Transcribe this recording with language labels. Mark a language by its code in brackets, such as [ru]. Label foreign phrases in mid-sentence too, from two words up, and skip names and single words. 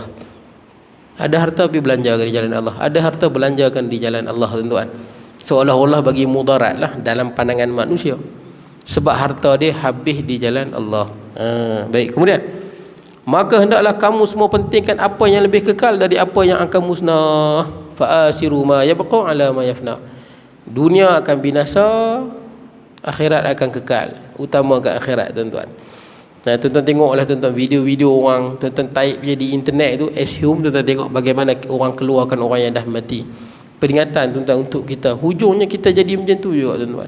[ms] Ada harta pergi belanjakan di jalan Allah, ada harta belanjakan di jalan Allah, tuan-tuan. Seolah-olah bagi mudarat lah dalam pandangan manusia, sebab harta dia habis di jalan Allah. Baik, kemudian maka hendaklah kamu semua pentingkan apa yang lebih kekal dari apa yang akan musnah. [ar] فآثروا ما يبقى على ما يفنى. [ms] Dunia akan binasa, akhirat akan kekal. Utamakan akhirat, tuan-tuan. Nah, tuan-tuan tengoklah, tuan-tuan, video-video orang, tuan-tuan type je di internet tu, assume, tuan-tuan tengok bagaimana orang keluarkan orang yang dah mati. Peringatan, tuan-tuan, untuk kita. Hujungnya kita jadi macam tu juga, tuan-tuan.